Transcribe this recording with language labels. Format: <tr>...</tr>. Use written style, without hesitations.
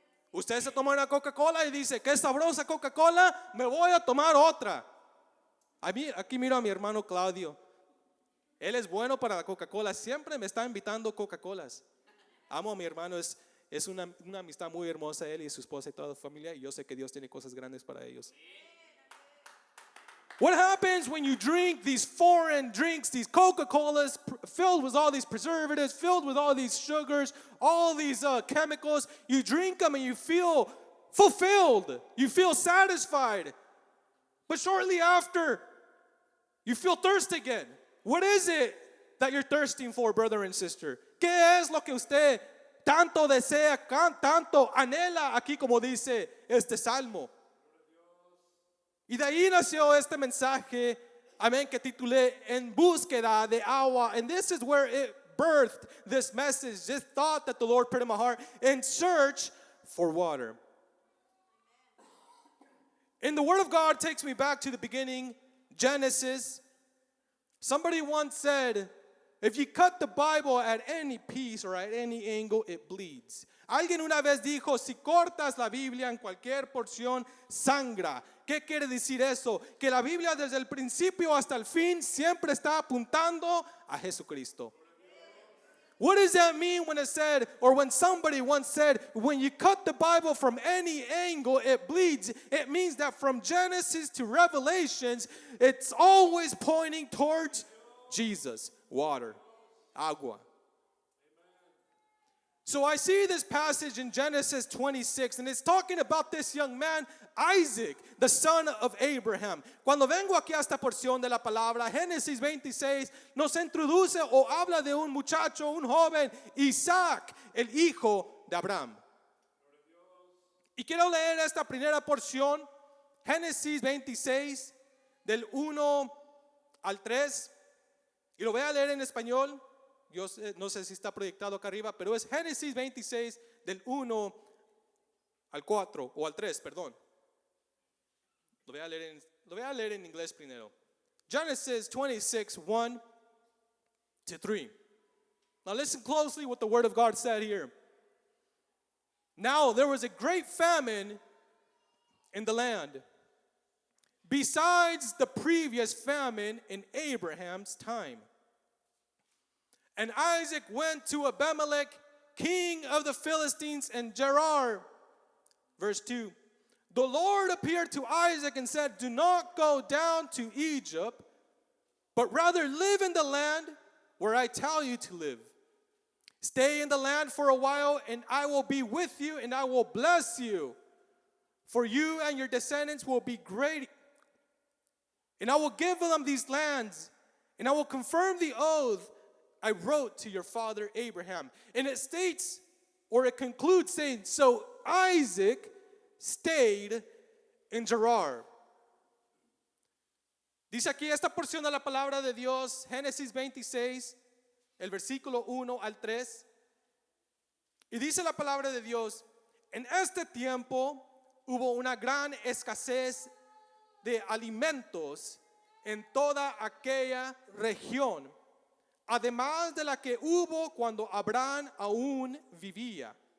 <es>Usted se toma una Coca-Cola y dice, qué sabrosa Coca-Cola, me voy a tomar otra. Aquí miro a mi hermano Claudio. Él es bueno para la Coca-Cola, siempre me está invitando Coca-Colas. Amo a mi hermano, es una amistad muy hermosa, él y su esposa y toda la familia, y yo sé que Dios tiene cosas grandes para ellos.</es> <en>What happens when you drink these foreign drinks, these Coca-Colas filled with all these preservatives, filled with all these sugars, all these chemicals? You drink them and you feel fulfilled, you feel satisfied. But shortly after, you feel thirsty again. What is it that you're thirsting for, brother and sister?</en> <es>¿Qué es lo que usted tanto desea, tanto anhela aquí, como dice este salmo? Y de ahí nació este mensaje, amén, que titulé En búsqueda de agua.</es> <en>And this is where it birthed this message, this thought that the Lord put in my heart, in search for water. And the Word of God takes me back to the beginning, Genesis. Somebody once said, if you cut the Bible at any piece or at any angle, it bleeds.</en> <es>Alguien una vez dijo, si cortas la Biblia en cualquier porción, sangra. ¿Qué quiere decir eso? Que la Biblia desde el principio hasta el fin siempre está apuntando a Jesucristo.</es> <en>What does that mean when it said, or when somebody once said, when you cut the Bible from any angle, it bleeds? It means that from Genesis to Revelations, it's always pointing towards Jesus, water, agua. So I see this passage in Genesis 26, and it's talking about this young man, Isaac, the son of Abraham.</en> <es>Cuando vengo aquí a esta porción de la palabra, Génesis 26 nos introduce o habla de un muchacho, un joven, Isaac, el hijo de Abraham. Y quiero leer esta primera porción, Génesis 26, del 1 al 3. Y lo voy a leer en español. No sé si está proyectado acá arriba, pero es Génesis 26 del 1 al 4 o al 3, perdón. Lo voy a leer en inglés primero.</es> <en>Genesis 26, 1 to 3. Now listen closely what the word of God said here. Now there was a great famine in the land, besides the previous famine in Abraham's time. And Isaac went to Abimelech, king of the Philistines, and Gerar. Verse 2. The Lord appeared to Isaac and said, do not go down to Egypt, but rather live in the land where I tell you to live. Stay in the land for a while, and I will be with you, and I will bless you. For you and your descendants will be great. And I will give them these lands, and I will confirm the oath I wrote to your father Abraham. And it states, or it concludes saying, so Isaac stayed in Gerar.</en> <es>Dice aquí esta porción de la palabra de Dios, Génesis 26, el versículo 1 al 3. Y dice la palabra de Dios, en este tiempo hubo una gran escasez de alimentos en toda aquella región, además de la que hubo cuando Abraham aún vivía.</es>